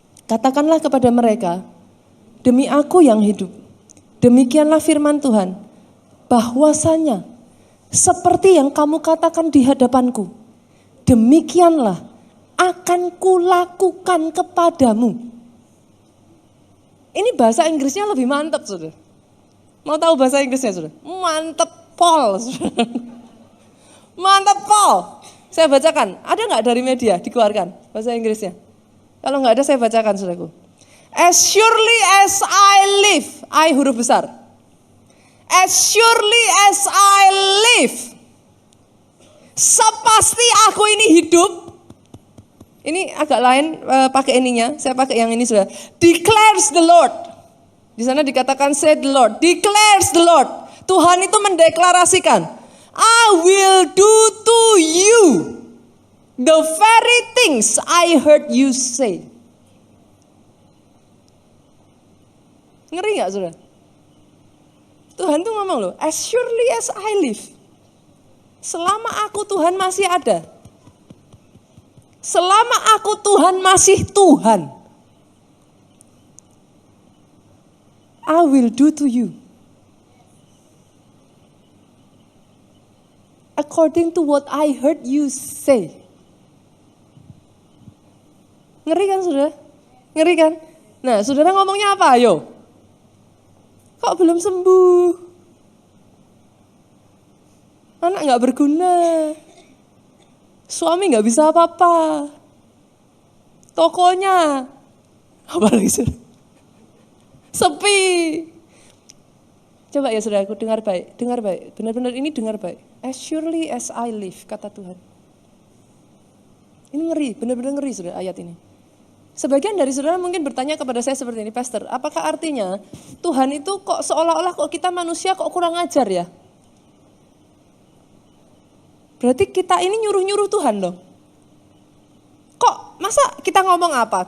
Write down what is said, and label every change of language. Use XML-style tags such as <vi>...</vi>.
<id>Katakanlah kepada mereka, demi aku yang hidup, demikianlah firman Tuhan, bahwasanya seperti yang kamu katakan di hadapanku, demikianlah akan kulakukan kepadamu. Ini bahasa Inggrisnya lebih mantap, saudara. Mau tahu bahasa Inggrisnya, saudara? Mantap Paul, saudara. Mantap Paul. Saya bacakan. Ada nggak dari media dikeluarkan bahasa Inggrisnya? Kalau nggak ada saya bacakan, saudaraku.</id> <en>As surely as I live, I</en> <id>huruf besar.</id> <en>As surely as I live,</en> <id>sepasti aku ini hidup. Ini agak lain pakai ininya, saya pakai yang ini sudah.</id> <en>Declares the Lord.</en> <id>Di sana dikatakan</id> <en>said the Lord. Declares the Lord.</en> <id>Tuhan itu mendeklarasikan,</id> <en>I will do to you the very things I heard you say.</en> <id>Ngeri gak saudara? Tuhan tuh ngomong loh,</id> <en>as surely as I live.</en> <id>Selama aku Tuhan masih ada. Selama aku Tuhan masih Tuhan,</id> <en>I will do to you according to what I heard you say.</en> <id>Ngeri kan saudara? Ngeri kan? Nah saudara ngomongnya apa ayo? Kok belum sembuh? Anak gak berguna. Suami gak bisa apa-apa. Tokonya. Apa lagi saudara? Sepi. Coba ya saudaraku dengar baik. Benar-benar ini dengar baik.</id> <en>As surely as I live,</en> <id>kata Tuhan. Ini ngeri, benar-benar ngeri saudara ayat ini. Sebagian dari saudara mungkin bertanya kepada saya seperti ini, Pastor, apakah artinya Tuhan itu kok seolah-olah kok kita manusia kok kurang ajar ya? Berarti kita ini nyuruh-nyuruh Tuhan dong. Kok masa kita ngomong apa?</id>